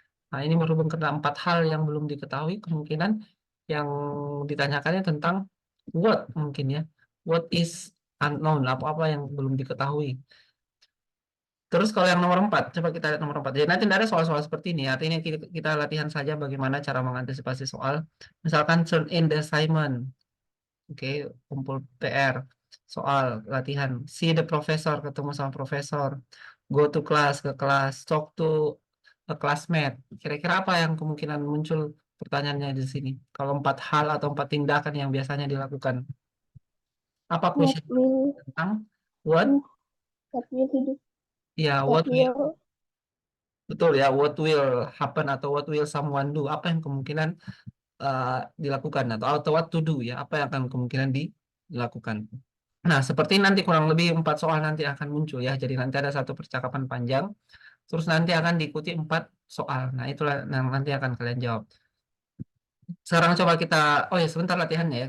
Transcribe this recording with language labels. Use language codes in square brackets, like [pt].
[id] Nah, ini berhubung karena empat hal yang belum diketahui, kemungkinan yang ditanyakannya tentang what mungkin ya. [en] What is unknown, [id] apa-apa yang belum diketahui. Terus kalau yang nomor 4, coba kita lihat nomor 4. Jadi nanti tidak ada soal-soal seperti ini. Artinya kita latihan saja bagaimana cara mengantisipasi soal. [en] Misalkan turn in the assignment. [id] Oke, kumpul PR, soal, latihan. [en] See the professor, [id] ketemu sama profesor. [en] Go to class, [id] ke kelas. [en] Talk to a classmate. [id] Kira-kira apa yang kemungkinan muncul pertanyaannya di sini? Kalau empat hal atau empat tindakan yang biasanya dilakukan. Apa [en] What question will [id] tentang what? [en] what will he do? [id] Ya, [en] What what will, will [id] betul ya, [en] what will happen atau what will someone do? [id] Apa yang kemungkinan eh, dilakukan atau [en] what to do [id] ya? Apa yang akan kemungkinan dilakukan? Nah, seperti nanti kurang lebih 4 soal nanti akan muncul ya. Jadi nanti ada satu percakapan panjang, terus nanti akan diikuti 4 soal. Nah, itulah yang nanti akan kalian jawab. Sekarang coba kita, oh ya sebentar latihannya ya.